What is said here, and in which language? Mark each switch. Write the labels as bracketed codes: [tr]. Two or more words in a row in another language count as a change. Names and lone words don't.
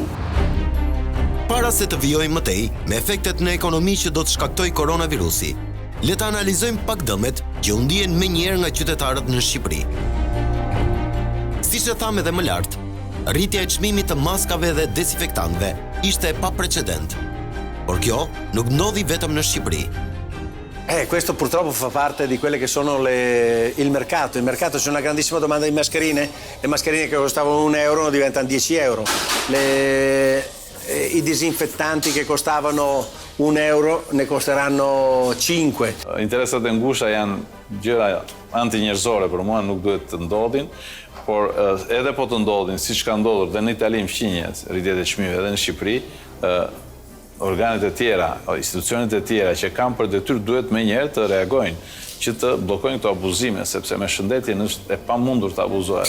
[sq] Para se të vijojmë më tej me efektet në ekonomi që do të shkaktoj koronavirusi, le të analizojmë pak dëmet që u ndihen menjëherë nga qytetarët në Shqipëri. Siç e tham edhe më lart, rritja e çmimit të maskave dhe desinfektantëve ishte e paprecedent. Por kjo nuk ndodhi vetëm në Shqipëri. [it] Questo purtroppo fa parte di quelle che sono il mercato. Il mercato c'è una grandissima domanda di mascherine, le mascherine che costavano €1 diventano €10. I disinfettanti che costavano €1 ne costeranno 5. [sq] Interesat e ngusha janë gjëra antinjerëzore për mua, nuk duhet të ndodhin, por edhe po të ndodhin, siç ka ndodhur dhe në Itali në fqinjet, rritjet e çmimeve edhe në Shqipëri, organet e tjera, institucionet e tjera që kanë për detyrë duhet menjëherë të reagojnë që të bllokojnë këto abuzime, sepse me shëndetjen është e pamundur të abuzohet.